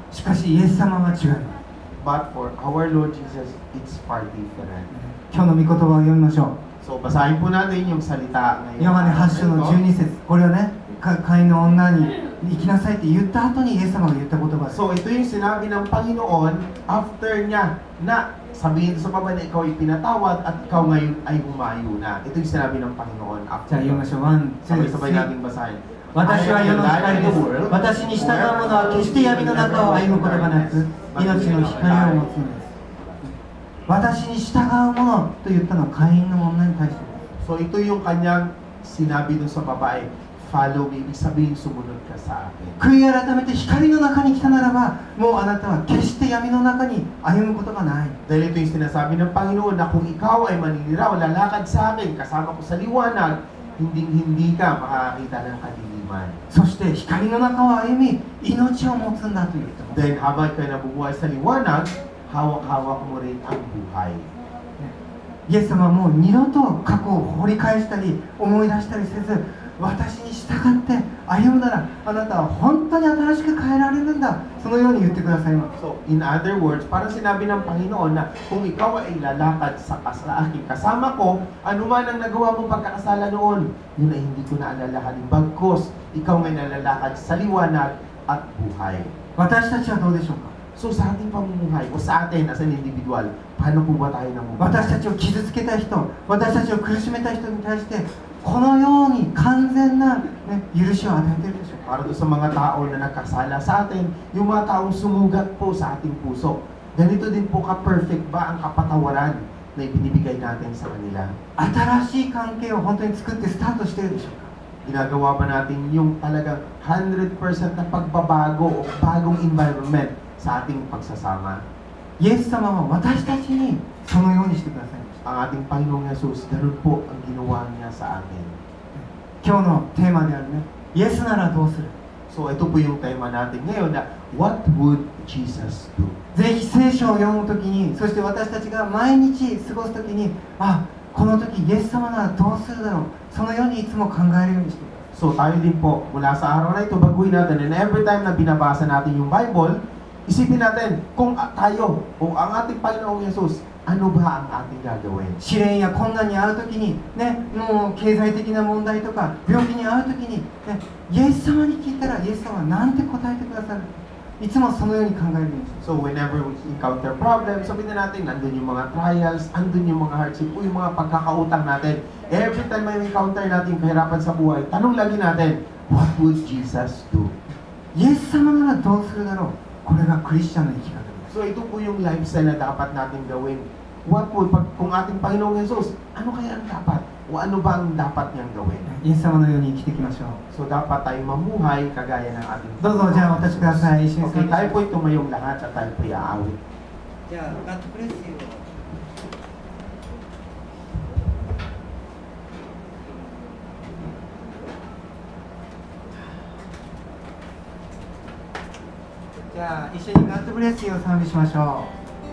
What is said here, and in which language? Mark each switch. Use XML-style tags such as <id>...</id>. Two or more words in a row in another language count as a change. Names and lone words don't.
<ja>しかしイエス様は違います。</ja> <en>But for our Lord Jesus, it's far different.</en> <ja>今日の御言葉を読みましょう。</ja> <tl>So, basahin po natin yung salita ngayon.</tl> <ja>ヨハネ8章の12節。これはね、会員の女に行きなさいって言った後にイエス様が言った言葉です。</ja> <tl>So, ito yung sinabi ng Panginoon after niya na sabihin sa babae na ikaw ay pinatawad at ikaw ngayon ay humayo na. Ito yung sinabi ng Panginoon</tl> <ja>じ</ja> <tl>after.</tl> <ja>ゃあ読みましょう。</ja> <en>one, two, th</en> <tl>Sabay-sabay</tl> <en>ree.</en> <tl>nating basahin.</tl> <ja>私は世の光です。私に従う者は決して闇の中を歩むことがなく、命の光を持つのです。私に従う者と言ったのは会員の女に対してです。</ja> <tl>So ito yung kanyang sinabi dun sa babae,</tl> <en>follow me,</en> <tl>ibig sabihin sumunod ka sa akin.</tl> <ja>悔い改めて光の中に来たならば、もうあなたは決して闇の中に歩むことがない。</ja> <tl>Dahil ito yung sinasabi ng Panginoon na kung ikaw ay maniniraw, lalakad sa akin, kasama ko sa liwanag, hindi ka makakakita ng kadiliman.</tl> <ja>そして光の中を歩み、命を持つんだと言ってます。</ja> <tl>Then habang kayo nabubuhay sa liwanag, hawak-hawak mo rin ang buhay.</tl> <ja>イエス様はもう二度と過去を掘り返したり思い出したりせず、 私に従って歩むなら、あなたは本当に新しく変えられるんだ。そのように言ってくださいます。</ja> <en>So, in other words,</en> <tl>parang sinabi ng Panginoon na kung ikaw ay lalakad sa aking kasama ko, anuman ang nagawa mo pagkakasala noon, yun ay hindi ko na alalahanin. Bagkus, ikaw ngay nalalakad sa liwanag at buhay.</tl> <ja>私たちはどうでしょうか。</ja> <tl>So, sa ating pamumuhay, o sa atin</tl> <en>as an individual,</en> <tl>paano po ba tayo namumuhay?</tl> <ja>私たちを傷つけた人、私たちを苦しめた人に対して、このように完全な、許しを与えているでしょうか。</ja> <tl>Para doon sa mga tao na nakasala sa atin, yung mga taong sumugat po sa ating puso. Ganito din po ka-perfect ba ang kapatawaran na ibinibigay natin sa kanila?</tl> <ja>新しい関係を本当に作ってスタートしているでしょうか。</ja> <tl>Ginagawa ba natin yung talagang 100% na pagbabago o bagong environment sa ating pagsasama?</tl> <ja>イエス様は私たちにそのようにしてくださいました。</ja> <tl>Ang ating Panginoong Jesus, ganun po ang ginawa niya sa atin.</tl> <ja>今日のテーマであるね、イエスならどうする。</ja> <tl>So ito po yung tema natin ngayon na</tl> <en>what would Jesus do?</en> <ja>ぜひ聖書を読むときに、そして私たちが毎日過ごすときに、この時イエス様ならどうするだろう、そのようにいつも考えるようにしてください。</ja> <tl>So tayo din po, mula sa araw na ito, baguhin natin,</tl> <en>and every time</en> <tl>na binabasa natin yung Bible, isipin natin kung tayo o ang ating Panginoong Jesus, ano ba ang ating gagawin?</tl> <ja>試練や困難に遭うときに、もう経済的な問題とか病気に遭うときに、イエス様に聞いたらイエス様は何て答えてくださる。いつもそのように考えるようにして。</ja> <en>So whenever we encounter problems,</en> <tl>sabihin na natin, nandun yung mga trials, andun yung mga hardship, yung mga pagkakautang natin.</tl> <en>Every time</en> <tl>may encounter natin yung kahirapan sa buhay, tanong lagi natin,</tl> <en>what would Jesus do?</en> <ja>イエス様ならどうするだろう。これがクリスチャンの生き方です。</ja> <tl>So ito po yung lifestyle na dapat natin gawin.</tl> <en>What would,</en> <tl>kung ating Panginoong Jesus, ano kaya ang dapat? O ano ba ang dapat niyang gawin?</tl> <ja>イエス様のように生きていきましょう。</ja> <tl>So dapat tayo mamuhay kagaya ng ating</tl> <ja>どうぞじゃあお立ちください。一緒に</ja> <tl>Okay, tayo po'y tumayong lahat at tayo po'y aawit.</tl> <ja>じゃあ</ja> <en>God bless you.</en> <ja>じゃあ一緒に</ja> <en>God bless you</en> <ja>を賛美しましょう。</ja>